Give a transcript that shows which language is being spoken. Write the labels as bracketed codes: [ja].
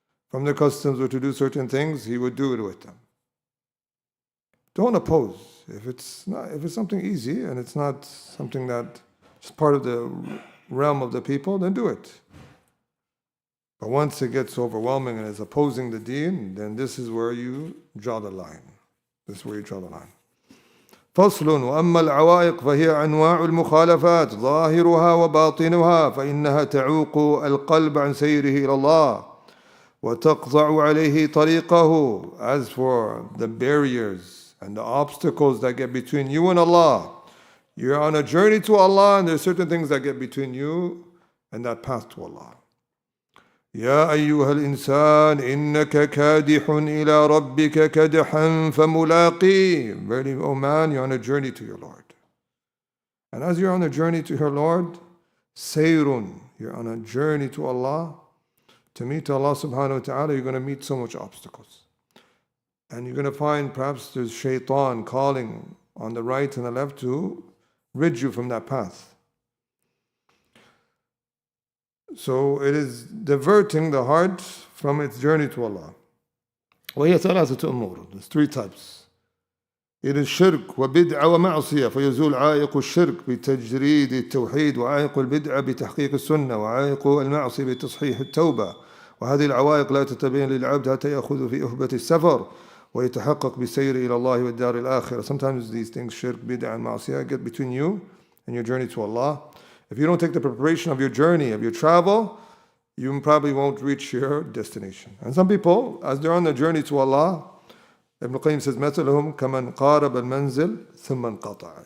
[en] From their customs were to do certain things, he would do it with them. Don't oppose. If it's something easy and it's not something that is part of the realm of the people, then do it. But once it gets overwhelming and is opposing the deen, then this is where you draw the line. This is where you draw the line. [ar] فصل وأما العوائق فهي أنواع المخالفات ظاهرها وباطنها فإنها تعوق القلب عن سيره إلى الله وتقطع عليه طريقه. [en] As for the barriers and the obstacles that get between you and Allah, you're on a journey to Allah and there's certain things that get between you and that path to Allah. [ar] يا أيها الإنسان إنك كادح إلى ربك كدحا فملاقيه. [en] Verily, O man, you're on a journey to your Lord. And as you're on a journey to your Lord, sayrun, you're on a journey to Allah. To meet Allah subhanahu wa ta'ala, you're going to meet so much obstacles. And you're going to find perhaps there's shaitan calling on the right and the left to rid you from that path. So it is diverting the heart from its journey to Allah. [ar] وهي ثلاثة أمور. [en] There's three types. It is shirk [ar] وبدعة ومعصية فيزول عائق الشرك بتجريد التوحيد وعائق البدعة بتحقيق السنة وعائق المعصية بتصحيح التوبة. وهذه العوائق لا تتبين للعبد حتى يأخذ في أهبة السفر ويتحقق بسير إلى الله والدار الآخرة. [en] Sometimes these things, shirk, bid'ah and ma'asiyah, get between you and your journey to Allah. If you don't take the preparation of your journey, of your travel, you probably won't reach your destination. And some people, as they're on the journey to Allah, Ibn Qayyim says, [ar] مثلهم كمن قارب المنزل ثم انقطع.